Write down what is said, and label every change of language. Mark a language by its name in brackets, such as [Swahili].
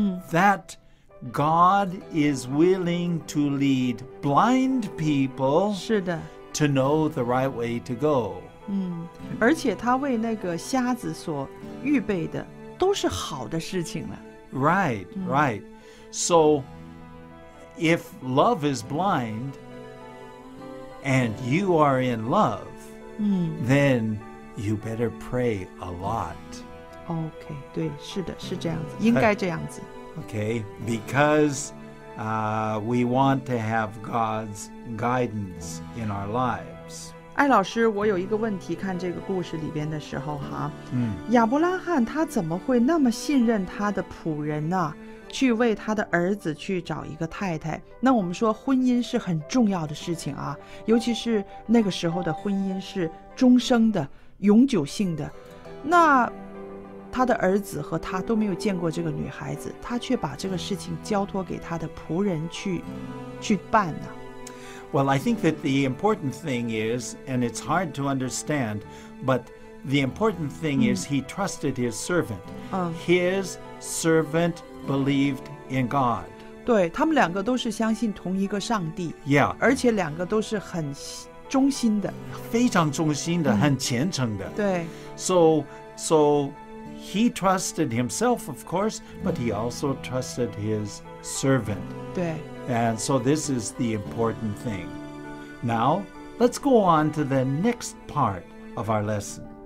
[English] That God is willing to lead blind people [Chinese] 是的 [English] to know the right way to go. [Chinese] 而且他为那个瞎子所预备的都是好的事情了。 [English] Right. So, if love is blind and you are in love, then you better pray a lot. [Chinese] OK， 对，是的，是这样子，应该这样子。 [English] Okay, because we want to have God's guidance in our lives. [Chinese] 艾老师，我有一个问题，看这个故事里边的时候哈，亚伯拉罕他怎么会那么信任他的仆人呢？去为他的儿子去找一个太太？那我们说婚姻是很重要的事情啊，尤其是那个时候的婚姻是终生的、永久性的。那他的儿子和他都没有见过这个女孩子，他却把这个事情交托给他的仆人去办呢 [English] ？Well, I think that the important thing is, and it's hard to understand, but the important thing is he trusted his servant. His servant believed in God. [Chinese] 对，他们两个都是相信同一个上帝。 [English] Yeah. [Chinese] 而且两个都是很忠心的。非常忠心的，很虔诚的。对。 [English] So he trusted himself, of course, but he also trusted his servant. [Chinese] 对。 [English] And so this is the important thing. Now, let's go on to the next part of our lesson.